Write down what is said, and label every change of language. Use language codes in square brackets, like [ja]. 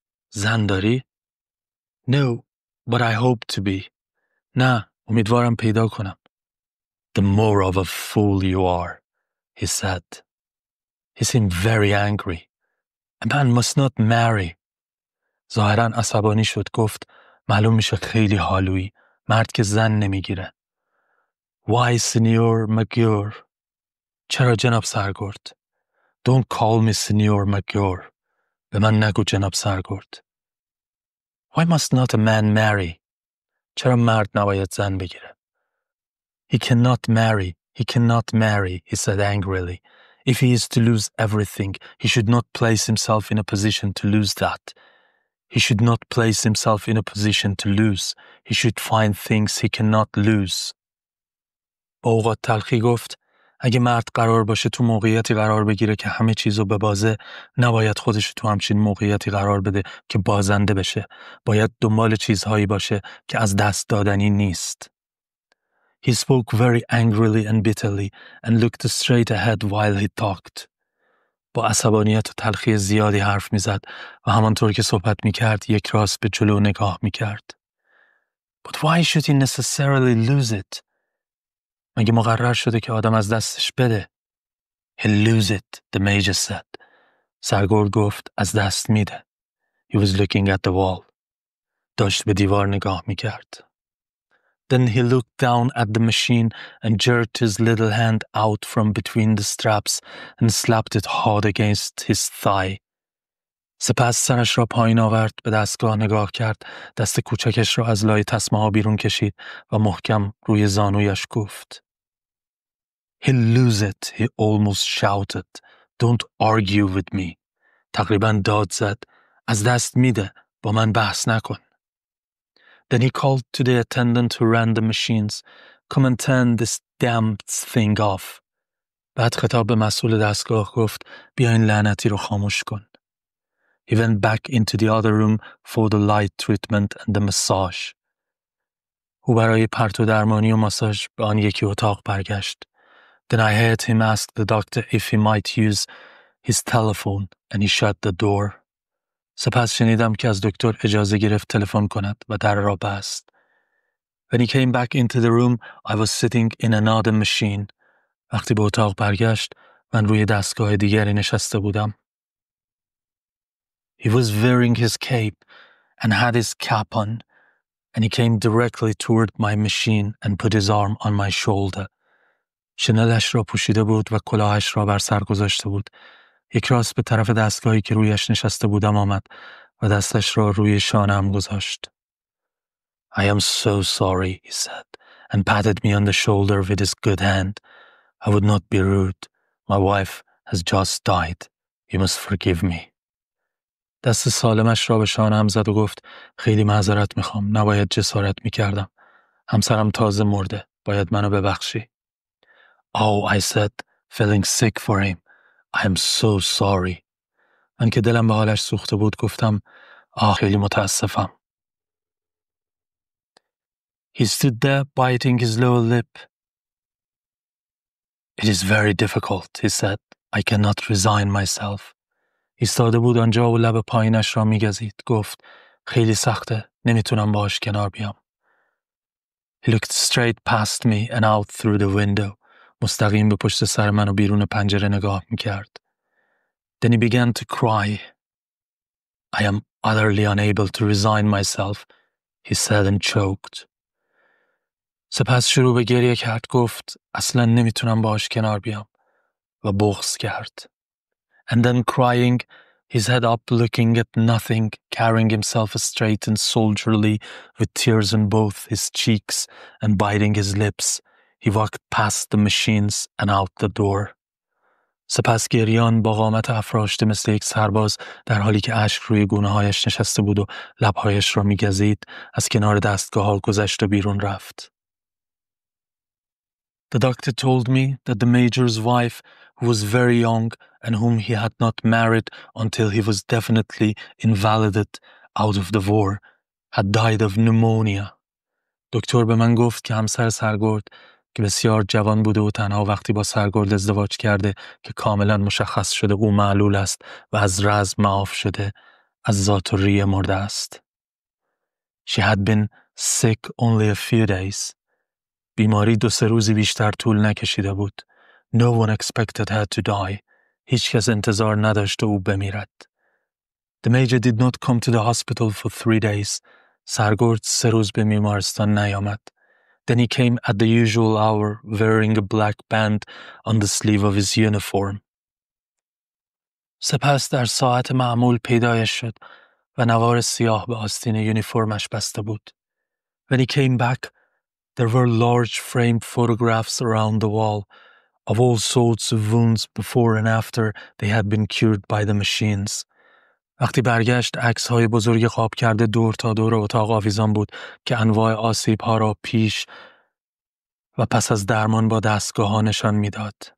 [fa] زن داری؟ [en] No, but I hope to be. [fa] نه، امیدوارم پیدا کنم. [en] The more of a fool you are, he said. He seemed very angry. A man must not marry. [fa] ظاهراً عصبانی شد گفت معلوم میشه خیلی حالویی. مرد که زن نمیگیره. [en] Why, Signor Maggiore? [fa] چرا جناب سرگرد؟ [en] Don't call me Signor Maggiore. [fa] به من نگو جناب سرگرد. [en] Why must not a man marry? [fa] چرا مرد نباید زن بگیره؟ [en] He cannot marry. He cannot marry, he said angrily. If he is to lose everything, he should not place himself in a position to lose that. He should not place himself in a position to lose. He should find things he cannot lose. [fa] با اوقات تلخی گفت اگه مرد قرار باشه تو موقعیتی قرار بگیره که همه چیزو ببازه نباید خودش تو همچین موقعیتی قرار بده که بازنده بشه. باید دنبال چیزهایی باشه که از دست دادنی نیست. [en] He spoke very angrily and bitterly and looked straight ahead while he talked. [fa] با عصبانیت و تلخی زیادی حرف میزد و همانطور که صحبت میکرد یک راست به جلو نگاه میکرد. [en] But why should he necessarily lose it? [fa] مگه مقرر شده که آدم از دستش بده؟ [en] He'll lose it, the major said. [fa] سرگرد گفت از دست میده. [en] He was looking at the wall. [fa] داشت به دیوار نگاه میکرد. [en] Then he looked down at the machine and jerked his little hand out from between the straps and slapped it hard against his thigh. [fa] سپس سرش را پایین آورد، به دستگاه نگاه کرد، دست کوچکش را از لای تسمه ها بیرون کشید و محکم روی زانویش گفت. [en] He'll lose it, he almost shouted. Don't argue with me. [fa] تقریباً داد زد. از دست میده. با من بحث نکن. [en] Then he called to the attendant who ran the machines. Come and turn this damn thing off. [fa] بعد خطاب به مسئول دستگاه گفت بیا این لعنتی رو خاموش کن. [en] He went back into the other room for the light treatment and the massage. [fa] او برای پرتو درمانی و ماساژ به آن یکی اتاق برگشت. [en] Then I heard him ask the doctor if he might use his telephone and he shut the door. [fa] سپس شنیدم که از دکتر اجازه گرفت تلفن کند و در را بست. [en] When he came back into the room, I was sitting in another machine. [fa] وقتی به اتاق برگشت، من روی دستگاه دیگری نشسته بودم. [en] He was wearing his cape and had his cap on, and he came directly toward my machine and put his arm on my shoulder. [fa] شنلش را پوشیده بود و کلاهش را بر سر گذاشته بود. یک راست به طرف دستگاهی که رویش نشسته بودم آمد و دستش را روی شانه‌ام گذاشت. [en] I am so sorry, he said, and patted me on the shoulder with his good hand. I would not be rude. My wife has just died. You must forgive me. [fa] دست سالمش را به شانه‌ام زد و گفت خیلی معذرت میخوام. نباید جسارت میکردم. همسرم تازه مرده. باید منو ببخشی. [en] Oh, I said, feeling sick for him. I am so sorry. [fa] من که دلم به حالش سوخته بود گفتم خیلی متاسفم. [en] He stood there biting his lower lip. It is very difficult, he said. I cannot resign myself. [fa] ایستاده بود آنجا و لب پایینش را میگزید. گفت خیلی سخته. نمیتونم باهاش کنار بیام. [en] He looked straight past me and out through the window. [fa] مستقیم به پشت سر من و بیرون پنجره نگاه میکرد. [en] Then he began to cry. I am utterly unable to resign myself, he said and choked. [fa] سپس شروع به گریه کرد. گفت اصلا نمیتونم باهاش کنار بیام و بغض کرد. [en] And then crying, his head up looking at nothing, carrying himself straight and soldierly with tears on both his cheeks and biting his lips, he walked past the machines and out the door. [fa] سپس گریان با قامت افراشته مثل یک سرباز در حالی که اشک روی گونه‌هایش نشسته بود و لب‌هایش را می‌گزید از کنار دستگاه‌ها گذشت و بیرون رفت. [en] The doctor told me that the major's wife, who was very young and whom he had not married until he was definitely invalided out of the war, had died of pneumonia. [fa] دکتر به من گفت که همسر سرگرد که بسیار جوان بوده و تنها وقتی با سرگرد ازدواج کرده که کاملا مشخص شده او معلول است و از رزم معاف شده، از ذات‌الریه مرده است. [en] She had been sick only a few days. [fa] بیماری 2-3 روزی بیشتر طول نکشیده بود. [en] No one expected her to die. [fa] هیچ کس انتظار نداشته او بمیرد. [en] The major did not come to the hospital for 3 days. [fa] سرگرد 3 روز به بیمارستان نیامد. [en] Then he came at the usual hour wearing a black band on the sleeve of his uniform. [fa] سپس در ساعت معمول پیدایش شد و نوار سیاه به آستین یونیفرمش بسته بود. [en] When he came back, there were large framed photographs around the wall of all sorts of wounds before and after they had been cured by the machines. [fa] وقتی برگشت عکس‌های بزرگ خواب کرده دور تا دور اتاق آویزان بود که انواع آسیب‌ها را پیش و پس از درمان با دستگاه‌ها نشان می‌داد.